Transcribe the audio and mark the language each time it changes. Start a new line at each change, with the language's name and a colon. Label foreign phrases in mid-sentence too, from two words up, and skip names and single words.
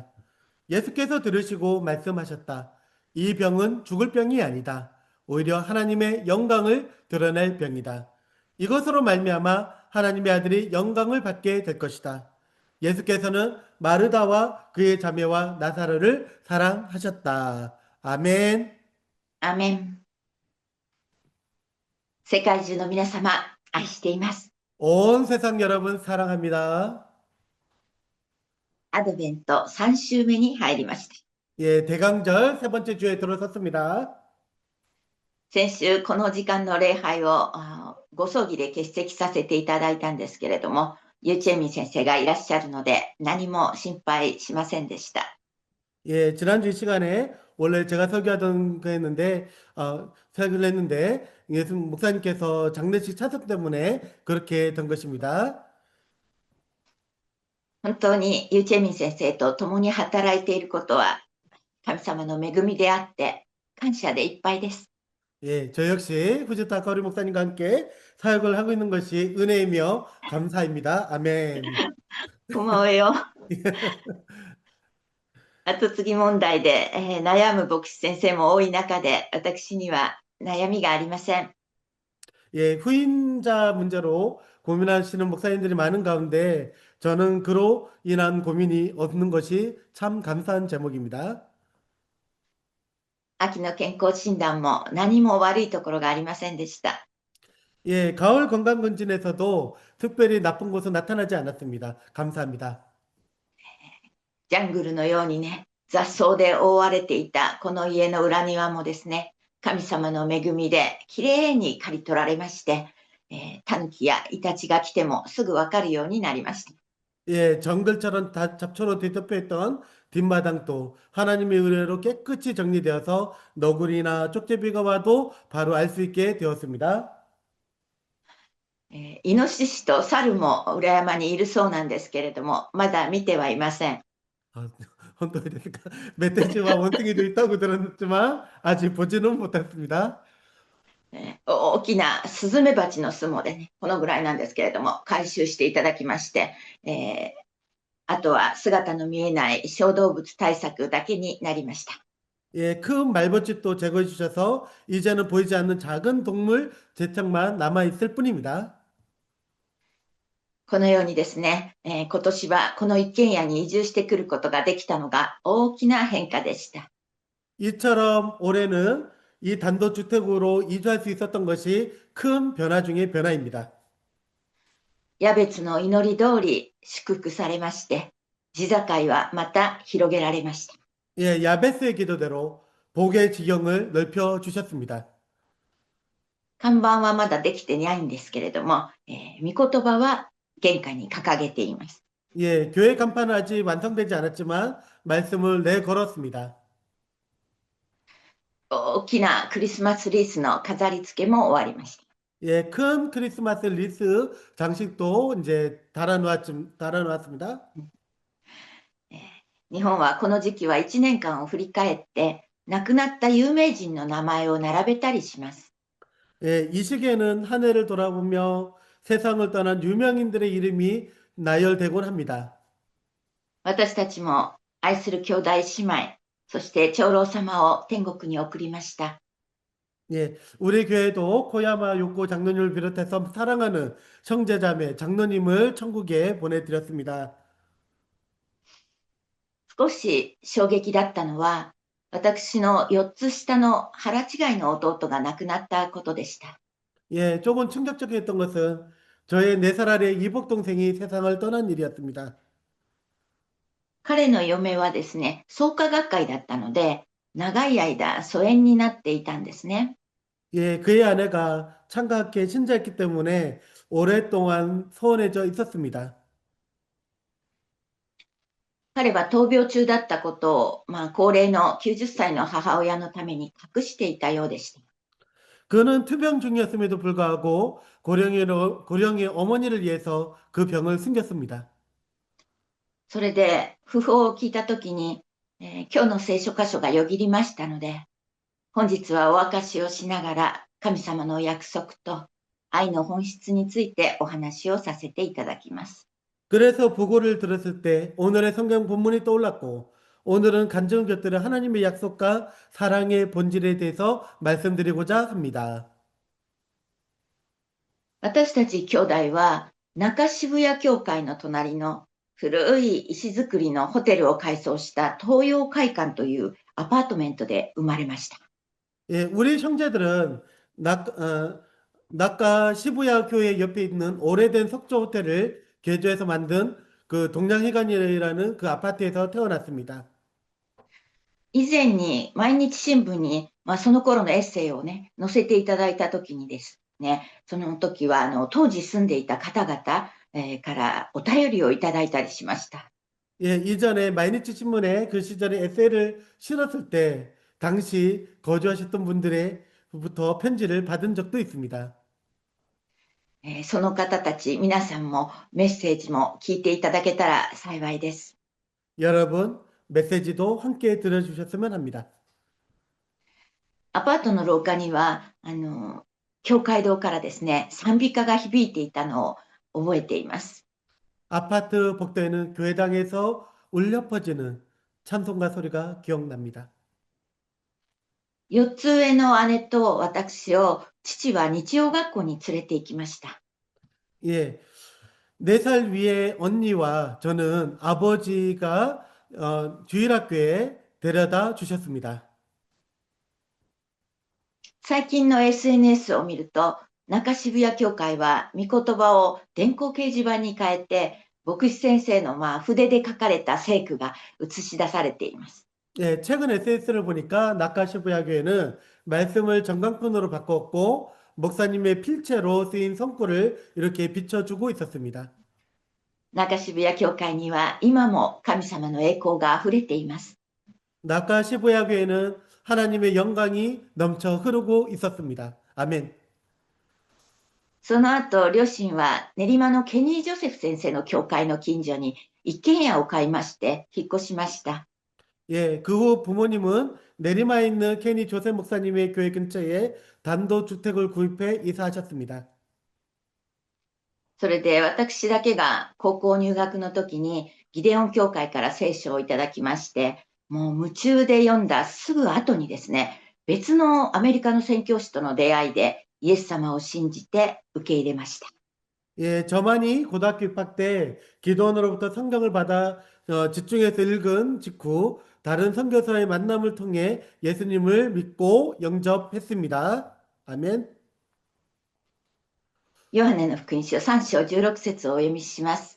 Korean: 예수께서 들으시고 말씀하셨다. 이 병은 죽을 병이 아니다. 오히려 하나님의 영광을 드러낼 병이다. 이것으로 말미암아 하나님의 아들이 영광을 받게 될 것이다. 예수께서는 마르다와 그의 자매와 나사로를 사랑하셨다. 아멘.
Japanese: アメン。世界中の皆様、愛しています。
Korean: 온 세상 여러분 사랑합니다.
Japanese: アドベント3週目に入りました。
Korean: 예, 대강절 세 번째 주에 들어섰습니다.
Japanese: 先週この時間の礼拝をご葬儀で欠席させていただいたんですけれども、ユーチェミン先生がいらっしゃるので何も心配しませんでした。
Korean: 예, 지난주 시간에 원래 제가 설교하던 거였는데, 설교를 했는데, 예수 목사님께서 장례식 차석 때문에 그렇게 된 것입니다.
Japanese: 本当にユーチェミン先生と共に働いていることは神様の恵みであって感謝でいっぱいです。
Korean: 예, 저 역시 후지타 거리 목사님과 함께 사역을 하고 있는 것이 은혜이며 감사입니다. 아멘.
Japanese: 思うよ。後継ぎ問題で、悩む牧師先生も多い中で私には悩みがありません。
Korean: 예, 후임자 문제로 고민하시는 목사님들이 많은 가운데 저는 그로 인한 고민이 없는 것이 참 감사한 제목입니다.
Japanese: 秋の健康診断も何も悪いところがありませんでした。
Korean: 예, 가을 건강검진에서도 특별히 나쁜 것은 나타나지 않았습니다. 감사합니다.
Japanese: ジャングルのようにね、雑草で覆われていたこの家の裏庭もですね、神様の恵みできれいに刈り取られまして、タヌキやイタチが来てもすぐわかるようになりました。
Korean: 예, 정글처럼 다 잡초로 뒤덮여 있던 뒷마당도 하나님의 의뢰로 깨끗이 정리되어서 너구리나 쪽제비가 와도 바로 알 수 있게 되었습니다.
Japanese: イノシシとサルも裏山にいるそうなんですけれども、まだ見てはいません。
Korean: 아, 혼돈이 되니까 멧돼지와 원숭이도 있다고 들었지만 아직 보지는 못했습니다.
Japanese: 大きなスズメバチの巣もね、このぐらいなんですけれども、回収していただきまして、あとは姿の見えない小動物対策だけになりました。
Korean: 예, 큰 말벌집도 제거해 주셔서 이제는 보이지 않는 작은 동물 제척만 남아 있을 뿐입니다.
Japanese: このようにですね、今年はこの一軒家に移住してくることができたのが大きな変化でした。
Korean: 이처럼 올해는 이 단독주택으로 이주할 수 있었던 것이 큰 변화 중의 변화입니다.
Japanese: ヤベツの祈り通り祝福されまして、地境はまた広げられました。
Korean: 예, 야베스의 기도대로 복의 지경을 넓혀 주셨습니다.
Japanese: 看板はまだできてないんですけれども、御言葉は玄関に掲げています。
Korean: 예, 교회 간판은 아직 완성되지 않았지만 말씀을 내걸었습니다.
Japanese: 大きなクリスマスリースの飾り付けも終わりました。
Korean: 예, 큰 크리스마스 리스 장식도 이제 달아놓았습니다.
Japanese: 日本はこの時期は1年間を振り返って亡くなった有名人の名前を並べたりします。
Korean: 예, 이 시기에는 한 해를 돌아보며 세상을 떠난 유명인들의 이름이 나열되곤 합니다.
Japanese: 私たちも愛する兄弟姉妹、そして長老様を天国に送りました。
Korean: 예, 우리 교회도 코야마 요코 장로님을 비롯해서 사랑하는 형제자매 장로님을 천국에 보내드렸습니다.
Japanese: 少し衝撃だったのは、私の4つ下の腹違いの弟が亡くなったことでした。
Korean: 예, 조금 충격적이었던 것은 저의 4살 아래 이복 동생이 세상을 떠난 일이었습니다.
Japanese: 彼の嫁はですね、創価学会だったので、長い間疎遠になっていたんですね。
Korean: 예, 그의 아내가 창가학회 신자였기 때문에 오랫동안 소원해져 있었습니다.
Japanese: 彼は闘病中だったことを、高齢の90歳の母親のために隠していたようでした。
Korean: 그는 투병 중이었음에도 불구하고 고령의 어머니를 위해서 그 병을 숨겼습니다.
Japanese: それで、訃報を聞いたときに、今日の聖書箇所がよぎりましたので、本日はお明かしをしながら、神様の約束と愛の本質についてお話をさせていただきます。
Korean: 그래서 부고를 들었을 때 오늘의 성경 본문이 떠올랐고 오늘은 간증을 곁들여 하나님의 약속과 사랑의 본질에 대해서 말씀드리고자 합니다.
Japanese: 私たち兄弟は、中渋谷教会の隣の古い石造りのホテルを改装した東洋会館というアパートメントで生まれました。
Korean: 예, 우리 형제들은 낙가 시부야 교회 옆에 있는 오래된 석조 호텔을 개조해서 만든 그 동양회관이라는 그 아파트에서 태어났습니다.
Japanese: 以前に毎日新聞に、その頃のエッセイをね、載せていただいたときにですね、その時は当時住んでいた方々、からお便りをいただいたりしました。
Korean: 예, 이전에 마이니치 신문에 그 시절에 에세이를 실었을 때 당시 거주하셨던 분들의부터 편지를 받은 적도 있습니다.
Japanese: その方たち、皆さんもメッセージも聞いていただけたら幸いです。
Korean: 여러분, 메시지도 함께 들어주셨으면 합니다.
Japanese: アパートの廊下には、教会堂からですね、賛美歌が響いていたのを覚えています。
Korean: 아파트 복도에는 교회당에서 울려 퍼지는 찬송가 소리가 기억납니다.
Japanese: 4 つ上の姉と私を父は日曜学校に連れて行きました。
Korean: 예, 4살 위의 언니와 저는 아버지가 주일학교에 데려다 주셨습니다.
Japanese: 最近の SNS を見ると、中渋谷教会は御言葉を電光掲示板に変えて、牧師先生の筆で書かれた聖句が映し出されています。
Korean: 예, 최근 SNS를 보니까 낙가시부야 교회는 말씀을 전광판으로 바꿨고 목사님의 필체로 쓰인 성구를 이렇게 비춰주고 있었습니다.
Japanese: 中渋谷教会には今も神様の栄光があふれています。
Korean: 낙가시부야 교회는 하나님의 영광이 넘쳐 흐르고 있었습니다. 아멘.
Japanese: その後、両親は練馬のケニー・ジョセフ先生の教会の近所に一軒家を買いまして引っ越しました。
Korean: 예, 그 후 부모님은 내리마에 있는 케니 조셉 목사님의 교회 근처에 단독주택을 구입해 이사하셨습니다.
Japanese: それで私だけが高校入学の時にギデオン教会から聖書をいただきまして、もう夢中で読んだすぐ後にですね、別のアメリカの宣教師との出会いでイエス様を信じて受け入れました。
Korean: 예, 저만이 고등학교 입학 때 기도원으로부터 성경을 받아 집중해서 읽은 직후 다른 선교사의 만남을 통해 예수님을 믿고 영접했습니다. 아멘.
Japanese: ヨハネの福音書3章16節をお読みします。